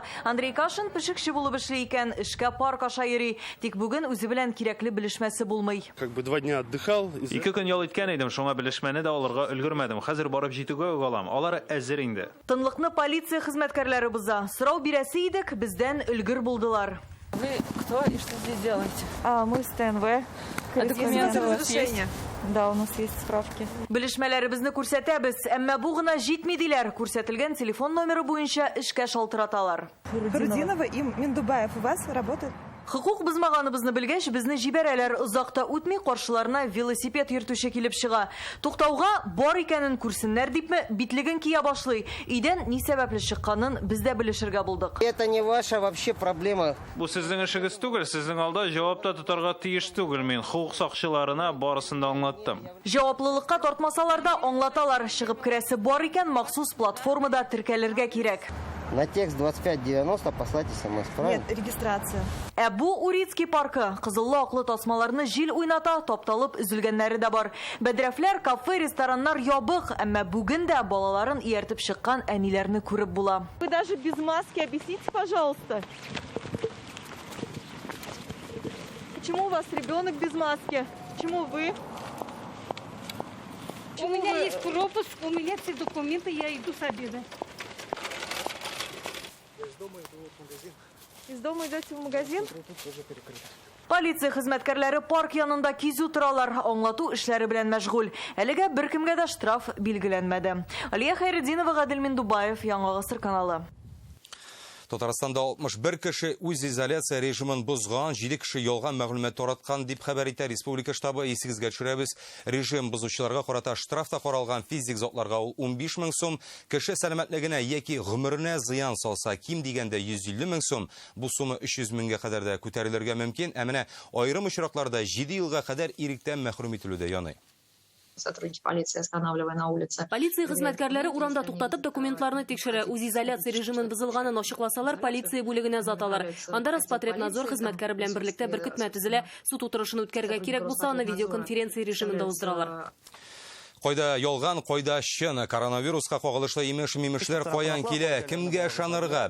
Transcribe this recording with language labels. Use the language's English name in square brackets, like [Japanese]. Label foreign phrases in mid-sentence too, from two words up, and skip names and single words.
[Tatar] Андрей Кашин пешекче булып эшли икән, эшкә парк аша йөри. Тик бүген үзе белән кирәкле белешмәсе булмый. [Russian] 2 дня отдыхал. [Tatar] 2 көн ял иткән идем, шуңа белешмәне дә алырга өлгермәдем. Хәзер барып җитүгә алам. Алар әзер инде. Тынлыкны полиция хезмәткәрләре буза. Сорау бирәсе идек, бездән өлгер булдылар. [Russian] Вы кто и что здесь делаете? Мы с ТНВ. Документы у вас есть? Да, у нас есть справки. [Tatar] Белешмәләребезне күрсәтәбез, әмма бу гына җитми диләр. Күрсәтелгән телефон номеры буенча эшкә шалтыраталар. [Russian] Рудинова и Миндубаев у вас работают? [Tatar] Хукук бузмаганыбызны белгәч, безне җибәрәләр. Озакта үтми каршыларына велосипед йөртүче килеп чыга. Туктауга бар икәнен күрсеннәр дипме, битлеген кия башлый. Өйдән ни сәбәпле чыкканын без дә белешергә булдык. [Russian] Это не ваша вообще проблема. [Tatar] Бу сезнең эшегез түгел, сезнең алда җавапта тотарга тиеш түгел. Мин хукук сакчыларына барысын да аңлаттым. Җаваплылыкка тартмасалар да аңлаталар. Чыгып керәсе бар икән, махсус платформада теркәлергә кирәк. [Russian] На текст 2590 послать смс, правильно? Нет, регистрация. [Tatar] Бу Урицкий паркы. Кызыллы-аклы тасмаларны җил уйната, тапталып üzülгәннәре дә бар. Бәдрәфләр, кафе, рестораннар ябык, әмма бүген дә балаларын ияртеп чыккан әниләрне күреп була. [Russian] Вы даже без маски объясните, пожалуйста. Почему у вас ребенок без маски? Почему вы? У меня есть пропуск, у меня все документы, я иду с обеда. Я из дома иду в магазин. Из дома идете в магазин? [Tatar] Полиция хезмәткәрләре парк янында кизү торалар, аңлату эшләре белән мәшгуль. Әлегә беркемгә дә штраф билгеләнмәде. Алия Хайретдинова, Гадел Миндубаев, Яңа Гасыр каналы. Татарстанда 61 кеше үз изоляция режимын бозган, 7 кеше ялган мәгълүмат тараткан дип хәбәр итә республика штабы. Исегезгә төшерәбез. Режим бозучыларга карата штраф та каралган, физик затларга 15 мең сум, кеше сәламәтлегенә яки гомеренә зыян салса ким дигәндә 150 мең сум. Бу сума 300 меңгә кадәр дә күтәрелергә мөмкин. Ә менә аерым очракларда 7 елга кадәр иректән мәхрүм ителүдә яный. [Russian] Сотрудники полиции, останавливая на улице. [Tatar] Полиция хезмәткәрләре урамда туктатып документларны тикшерә. Үз изоляция режимын бозылганын ачыкласалар, полиция бүлегенә заталар. Анда Роспотребнадзор хезмәткәре белән берлектә бер көтмә төзелә. Суд утырышын үткәрергә кирәк булса, аны видеоконференция режимында уздыралар. Кайда ялган, кайда чын, коронавируска кагылышлы имеш-мимешләр каян килә, кемгә ышанырга?